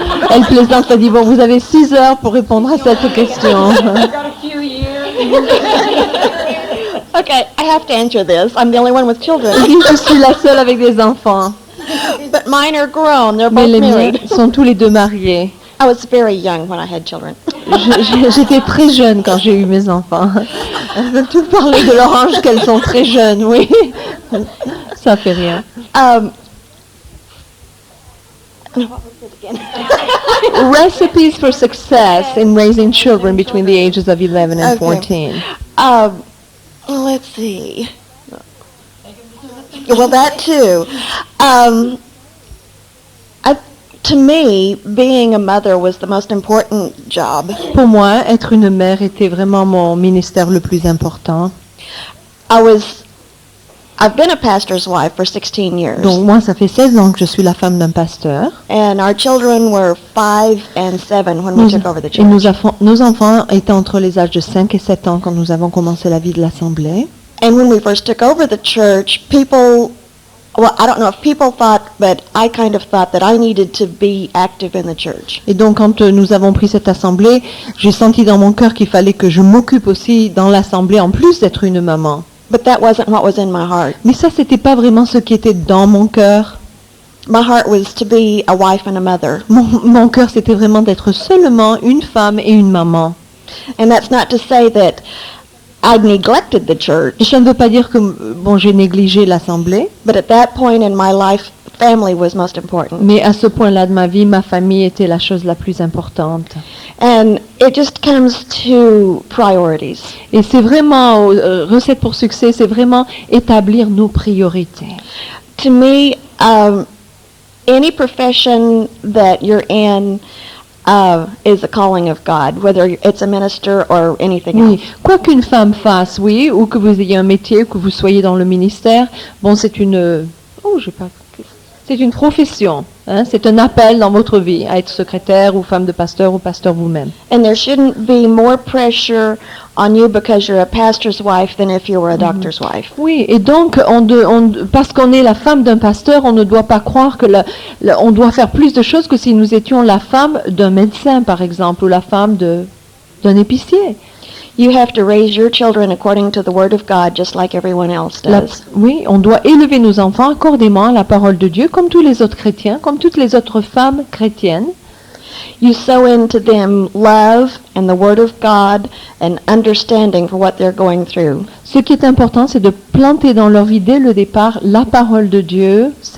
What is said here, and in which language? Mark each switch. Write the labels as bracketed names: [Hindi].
[French] Elle plaisante, elle dit, bon, vous avez 6 heures pour répondre à cette question. [English] Okay, I have to answer this. I'm the only one with children. [French] Je suis la seule avec des enfants. [English] But mine are grown. They're [French] Mais [English] both [French] les miens [English] married. [French] sont tous les deux mariés. [English] I was very young when I had children. [French] J'étais très jeune quand j'ai eu mes enfants. Elles veulent tout parler de leur âge qu'elles sont très jeunes, oui. Ça fait rien. [English] Recipes for success in raising children between the ages of 11 and 14. Let's see. Well, that too. To me, being a mother was the most important job. [French] Pour moi, être une mère était vraiment mon ministère le plus important. [English] I've been a pastor's wife for 16 years. [French] Donc moi, ça fait 16 ans que je suis la femme d'un pasteur. [English] And our children were 5 and 7 when we took over the [French] Et [English] church. [French] nos enfants étaient entre les âges de 5 et 7 ans quand nous avons commencé la vie de l'Assemblée. [English] And when we first took over the church, I don't know if people thought, but I kind of thought that I needed to be active in the church. [French] Et donc quand nous avons pris cette assemblée, j'ai senti dans mon cœur qu'il fallait que je m'occupe aussi dans l'assemblée en plus d'être une maman. [English] But that wasn't what was in my heart. [French] Mais ça, c'était pas vraiment ce qui était dans mon cœur. [English] My heart was to be a wife and a mother. [French] Mon cœur, c'était vraiment d'être seulement une femme et une maman. [English] And that's not to say that I neglected the church, [French] Et ça ne veut pas dire que j'ai négligé l'assemblée, [English] but at that point in my life, family was most important. [French] mais à ce point-là de ma vie, ma famille était la chose la plus importante. [English] And it just comes to priorities. [French] Et c'est vraiment, recette pour succès, c'est vraiment établir nos priorités. [English] To me, any profession that you're in is a calling of God, whether it's a minister or anything [French] Oui, [English] else. [French] quoi qu'une femme fasse, oui, ou que vous ayez un métier, ou que vous soyez dans le ministère, bon, c'est une profession, hein, c'est un appel dans votre vie à être secrétaire ou femme de pasteur ou pasteur vous-même. [English] And there shouldn't be more pressure on you because you're a pastor's wife than if you were a doctor's wife. [French] Oui, et donc, parce qu'on est la femme d'un pasteur, on ne doit pas croire que on doit faire plus de choses que si nous étions la femme d'un médecin, par exemple, ou la femme d'un épicier. [English] You have to raise your children according to the Word of God, just like everyone else does. [French] Oui, on doit élever nos enfants accordément à la parole de Dieu, comme tous les autres chrétiens, comme toutes les autres femmes chrétiennes. [English] You sow into them love and the Word of God and understanding for what they're going through. [French] Ce qui est important, c'est de planter dans leur vie dès le départ la parole de Dieu.